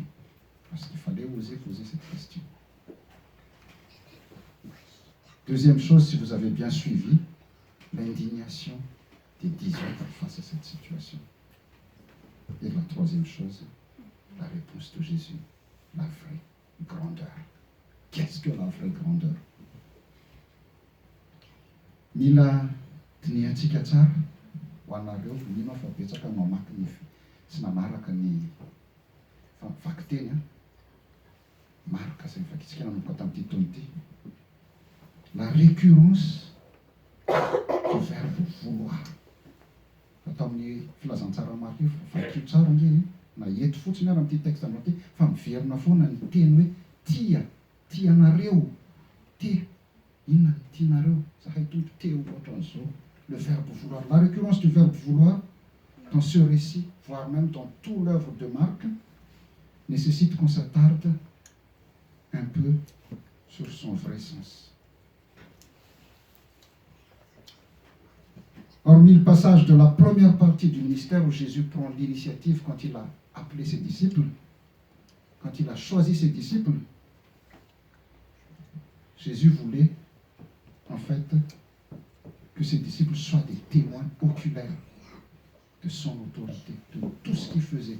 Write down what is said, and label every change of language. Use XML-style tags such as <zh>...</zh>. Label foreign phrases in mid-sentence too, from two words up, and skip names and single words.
<fr>Parce qu'il fallait oser poser cette question. Deuxième chose, si vous avez bien suivi, l'indignation des 18 face à cette situation. Et la troisième chose, la réponse de Jésus, la vraie grandeur. Qu'est-ce que la vraie grandeur?</fr> <mg>Mila tiniantsika tsara ho anareo mino fa betsaka mamaky ny sy namaraka ny vaky teny marika izay vakitsika nanomboka tamin'ity taona ity.</mg> <fr>La récurrence du verbe vouloir.</fr> <mg>Atao amin'ny filazantsara marika io vakio tsara nge na eto fotsiny ary amin'ity texte anao ty fa miverina foana ny teny hoe tia, tianareo, tia, inona ny tianareo, zahay tompo teo ohatran'izao.</mg> <fr>Le verbe vouloir, la récurrence du verbe vouloir dans ce récit, voire même dans toute l'œuvre de Marc, nécessite qu'on s'attarde un peu sur son vrai sens. Hormis le passage de la première partie du ministère où Jésus prend l'initiative quand il a appelé ses disciples, quand il a choisi ses disciples, Jésus voulait en fait que ses disciples soient des témoins oculaires de son autorité, de tout ce qu'il faisait.</fr>